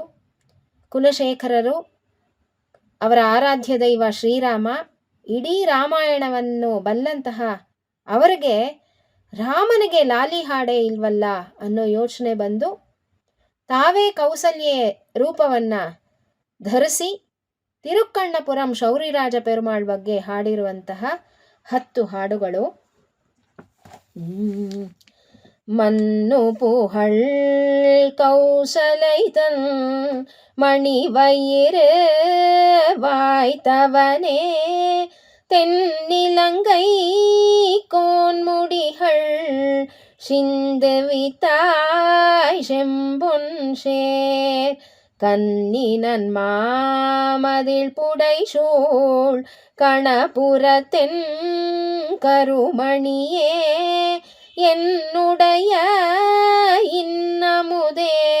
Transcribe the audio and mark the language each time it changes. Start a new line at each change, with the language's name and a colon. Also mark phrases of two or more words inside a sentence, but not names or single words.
Kannada: ಕುಲಶೇಖರರು, ಅವರ ಆರಾಧ್ಯ ದೈವ ಶ್ರೀರಾಮ, ಇಡೀ ರಾಮಾಯಣವನ್ನು ಬಲ್ಲಂತಹ ಅವರಿಗೆ ರಾಮನಿಗೆ ಲಾಲಿ ಹಾಡೇ ಇಲ್ವಲ್ಲ ಅನ್ನೋ ಯೋಚನೆ ಬಂದು ತಾವೇ ಕೌಸಲ್ಯೆ ರೂಪವನ್ನ ಧರಿಸಿ ತಿರುಕ್ಕಣ್ಣಪುರಂ ಶೌರಿರಾಜ ಪೆರುಮಾಳ್ ಬಗ್ಗೆ ಹಾಡಿರುವಂತಹ 10 ಹಾಡುಗಳು.
Tamil: மன்னு புகழ் கௌசலைதன் மணிவயிறு வாய்த்தவனே தென்னிலங்கை கோன்முடிகள் சிந்து வித்தாய் செம்பொன் சேர் கன்னினன் மாமதில் புடைசூழ் கணபுரத்தென் கருமணியே என்னுடைய இன்னமுதே